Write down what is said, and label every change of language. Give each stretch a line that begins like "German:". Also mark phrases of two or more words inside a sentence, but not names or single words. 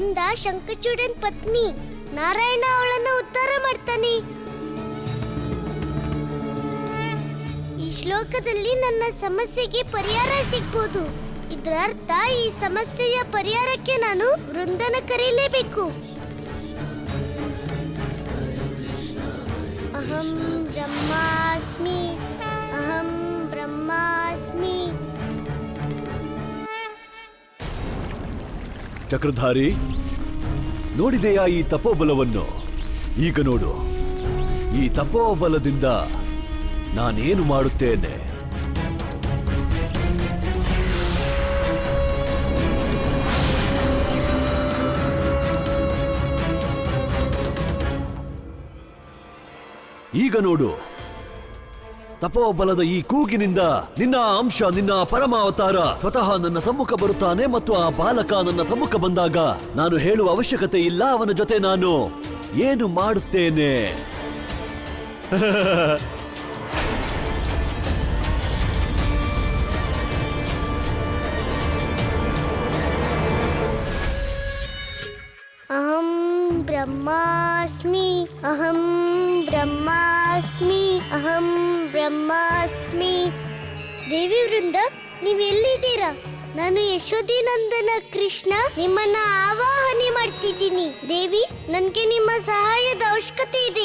Kannada: ಶಂಖಚೂಡನ್ ಪತ್ನಿ. ನಾರಾಯಣ ಅವಳನ್ನ ಉದ್ಧಾರ ಮಾಡ್ತಾನೆ. ಈ ಶ್ಲೋಕದಲ್ಲಿ ನನ್ನ ಸಮಸ್ಯೆಗೆ ಪರಿಹಾರ ಸಿಗ್ಬೋದು. ಇದರ ಅರ್ಥ ಈ ಸಮಸ್ಯೆಯ ಪರಿಹಾರಕ್ಕೆ ನಾನು ವೃಂದನ ಕರೆಯಲೇಬೇಕು.
Sanskrit: ಅಹಂ ಬ್ರಹ್ಮಾಸ್ಮಿ, ಅಹಂ ಬ್ರಹ್ಮಾಸ್ಮಿ.
Kannada: ಚಕ್ರಧಾರಿ, ನೋಡಿದೆಯಾ ಈ ತಪೋಬಲವನ್ನು? ಈಗ ನೋಡು, ಈ ತಪೋಬಲದಿಂದ ನಾನೇನು ಮಾಡುತ್ತೇನೆ. ಈಗ ನೋಡು, ತಪೋಬಲದ ಈ ಕೂಗಿನಿಂದ ನಿನ್ನ ಅಂಶ, ನಿನ್ನ ಪರಮಾವತಾರ ಸ್ವತಃ ನನ್ನ ಸಮ್ಮುಖ ಬರುತ್ತಾನೆ. ಮತ್ತು ಆ ಬಾಲಕ ನನ್ನ ಸಮ್ಮುಖ ಬಂದಾಗ ನಾನು ಹೇಳುವ ಅವಶ್ಯಕತೆ ಇಲ್ಲ, ಅವನ ಜೊತೆ ನಾನು ಏನು ಮಾಡುತ್ತೇನೆ.
Sanskrit: ಅಹಂ ಬ್ರಹ್ಮಾಸ್ಮಿ, ಅಹಂ ಬ್ರಹ್ಮಾಸ್ಮಿ, ಅಹಂ ಬ್ರಹ್ಮಾಸ್ಮಿ.
Kannada: ದೇವಿ ವೃಂದ, ನೀವೆಲ್ಲಿದ್ದೀರಾ? ನಾನು ಯಶೋಧಿನಂದನ ಕೃಷ್ಣ ನಿಮ್ಮನ್ನ ಆವಾಹನೆ ಮಾಡ್ತಿದ್ದೀನಿ. ದೇವಿ, ನನ್ಗೆ ನಿಮ್ಮ ಸಹಾಯದ ಅವಶ್ಯಕತೆ ಇದೆ.